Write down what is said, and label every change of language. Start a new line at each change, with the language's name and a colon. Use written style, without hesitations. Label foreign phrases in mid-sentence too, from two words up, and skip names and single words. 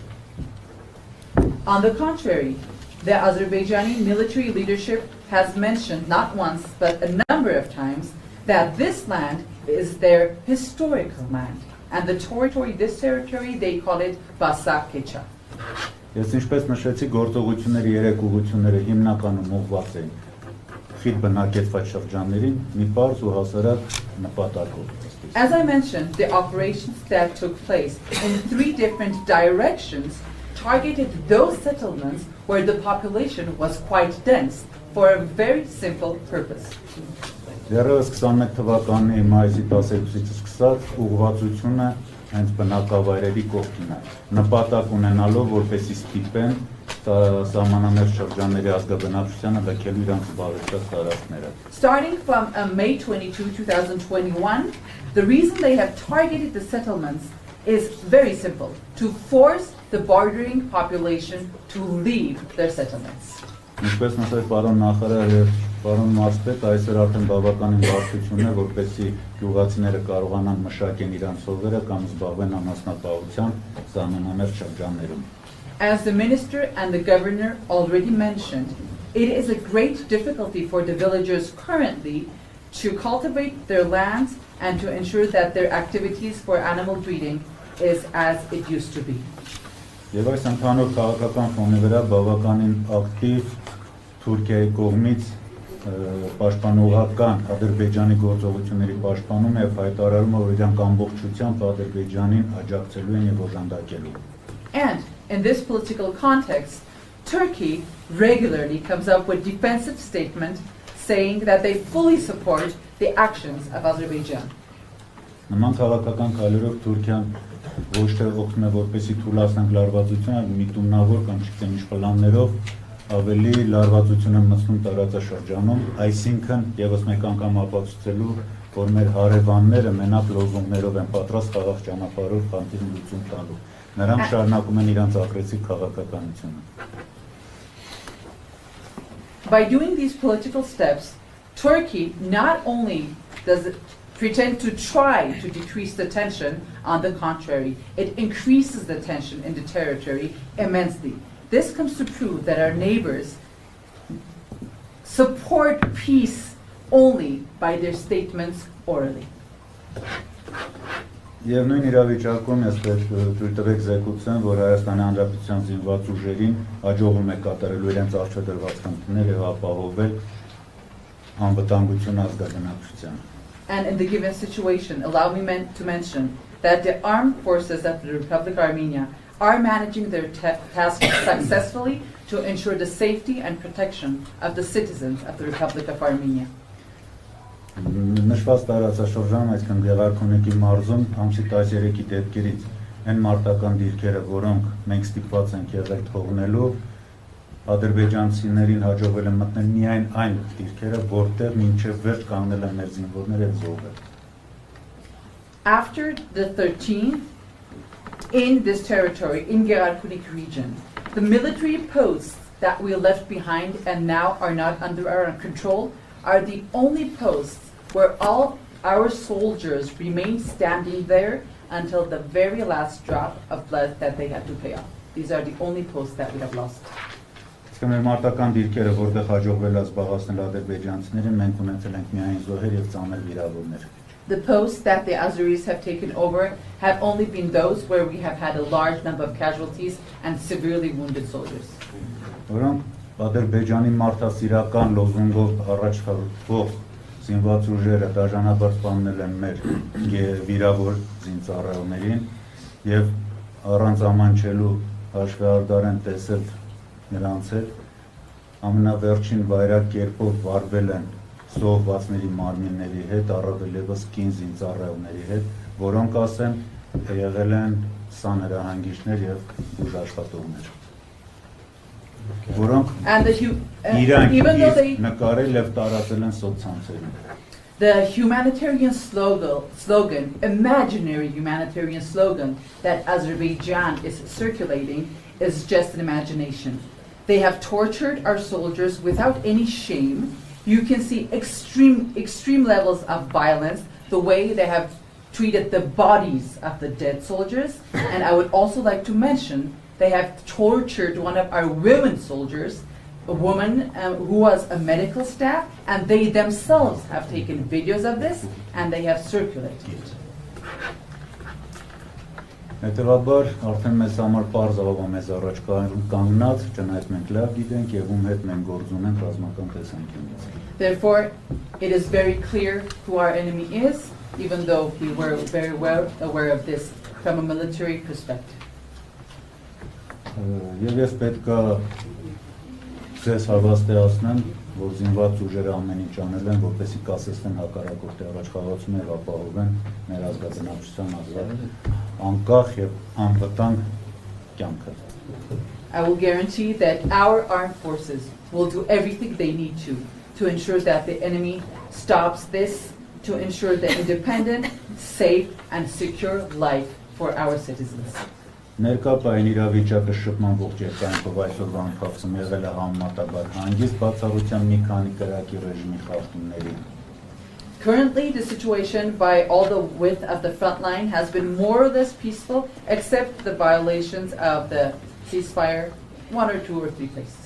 English: On the contrary, the Azerbaijani military leadership has mentioned not once but a number of times that this land is their historical land. And the territory, this territory, they call it Basakkecha.
Armenian: Ես ինչպես նշեցի, գործողությունների 3 ուղղությունները հիմնականում ուղղված են խիտ բնակեցված շրջաններին մի պարզ ու հասարակ նպատակով։
English: As I mentioned, the operations that took place in 3 different directions targeted those settlements where the population was quite dense for a very simple purpose.
Armenian: Դեռևս 21 թվականի մայիսի 12-ից սկսած ուղղվածությունը հենց բնակավայրերի կողքին է, նպատակ ունենալով որպեսզի ստիպեն սահմանամերձ շրջանների ազգաբնակչությանը լքելու իրենց զբաղեցրած տարածքները։
English: Starting from May 22, 2021, the reason they have targeted the settlements is very simple: to force the bordering population to leave their settlements.
Armenian: Ինչպես նշեց պարոն նախարար եւ պարոն մարզպետ, այսօր արդեն բավականին բարդություն է, որպեսզի գյուղացիները կարողանան մշակեն իրենց հողերը կամ զբաղվեն անասնապահությամբ սահմանամերձ շրջաններում։
English: As the minister and the governor already mentioned, it is a great difficulty for the villagers currently to cultivate their lands and to ensure that their activities for animal breeding is as it used to be.
Armenian: Եվ այս ընդհանուր քաղաքական ֆոնի վրա բավականին ակտիվ Թուրքիայի կողմից պաշտպանողական Ադրբեջանի գործողությունների պաշտպանում եւ հայտարարումը, որ իրանք ամբողջությամբ Ադրբեջանին աջակցելու են եւ օժանդակելու։
English: And in this political context, Turkey regularly comes up with defensive statements saying that they fully support the actions of Azerbaijan.
Armenian: Նման քաղաքական քայլերով Թուրքիան ոչ թե օգնում է որպեսզի թույլատնենք լարվածությունը, միտումնավոր կամ չգիտեմ ինչ պլաններով ավելի լարվածությունը մտնում տարածաշրջանում, այսինքն եւս մեկ անգամ ապացուցելու, որ մեր հարևանները մենակ լոզունգներով են պատրաստ խաղաղ ճանապարհով խնդիրը լուծում տալու։ Նրանք շարունակում են իրենց ագրեսիվ քաղաքականությունը։
English: By doing these political steps, Turkey not only does it pretend to try to decrease the tension, on the contrary, it increases the tension in the territory immensely. This comes to prove that our neighbors support peace only by their statements orally.
Armenian: Եվ նույն իրավիճակում ես պետք թույլ տվեք զեկուցեմ, որ Հայաստանի Հանրապետության զինված ուժերին հաջողվում է կատարելու իրենց արժեդրված խնդիրները եւ ապահովել անվտանգությունը ազգաբնակչությանը.
English: And in the given situation, allow me to mention that the armed forces of the Republic of Armenia are managing their task successfully to ensure the safety and protection of the citizens of the Republic of Armenia.
Armenian: Նշված տարածաշրջանում, այսինքն Գեղարքունիքի մարզում ամսի 13-ի դեպքերից այն մարտական դիրքերը, որոնք մենք ստիպված ենք եղել թողնելու, ադրբեջանցիներին հաջողվել է մտնել միայն այն դիրքերը, որտեղ մինչև վերջ կանգնել են մեր զինվորները եւ զոհվել։
English: After the 13th, in this territory, in Geyarkunik region, the military posts that we left behind and now are not under our control are the only posts where all our soldiers remain standing there until the very last drop of blood that they had to pay off. These are the only posts that we have lost.
Armenian: Մեր մարտական դիրքերը, որտեղ հաջողվել է զբաղեցնել ադրբեջանցիներին, մենք ունեցել ենք միայն զոհեր եւ ծանր վիրավորներ։
English: The posts that the Azeris have taken over have only been those where we have had a large number of casualties and severely wounded soldiers.
Armenian: Որոնք Ադրբեջանի մարդասիրական լոզունգով առաջ խաղող զինված ուժերը դաժանաբար սպանել են մեր վիրավոր զինծառայողներին եւ առանց ամանչելու հաշվեհարդար են տեսել նրանց հետ ամենավերջին վայրագ կերպով վարվել են զոհվածների մարմինների հետ, առավել ևս կին զինծառայողների հետ, որոնք ասեմ եղել են սանհրահանգիչներ եւ բուժաշխատողներ, որոնք իրանք նկարել եւ տարածել են սոցցանցերում.
English: The humanitarian slogan, imaginary humanitarian slogan that Azerbaijan is circulating is just an imagination. They have tortured our soldiers without any shame. You can see extreme levels of violence, the way they have treated the bodies of the dead soldiers. And I would also like to mention they have tortured one of our women soldiers, a woman who was a medical staff, and they themselves have taken videos of this and they have circulated it.
Armenian: Հետևաբար արդեն մեզ համար պարզ ավ մեզ առաջ կանգնած, չնայած մենք լավ գիտենք եւ ում հետ մենք գործ ունենք ռազմական տեսանկյունից։
English: Therefore, it is very clear who our enemy is, even though we were very well aware of this from a military perspective.
Armenian: Եվ ես պետք է ձեզ հավաստիացնեմ, որ զինված ուժերը ամեն ինչ անել են, որպեսզի կասեցնեն հակառակորդի առաջխաղացումը եւ ապահովեն մեր ազգաբնակչության ազատ, անկախ եւ անվտանգ կյանքը։
English: I will guarantee that our armed forces will do everything they need to ensure that the enemy stops this, to ensure the independent, safe, and secure life for our citizens.
Armenian: Ներկայային իրավիճակը շփման ողջ երկայնքով այսօրվա ընթացքում եղել է համեմատաբար հանգիստ բացառությամբ մի քանի կրակի ռեժիմի խախտումների։
English: Currently, the situation by all the width of the front line has been more or less peaceful, except the violations of the ceasefire, 1 or 2 or 3 places.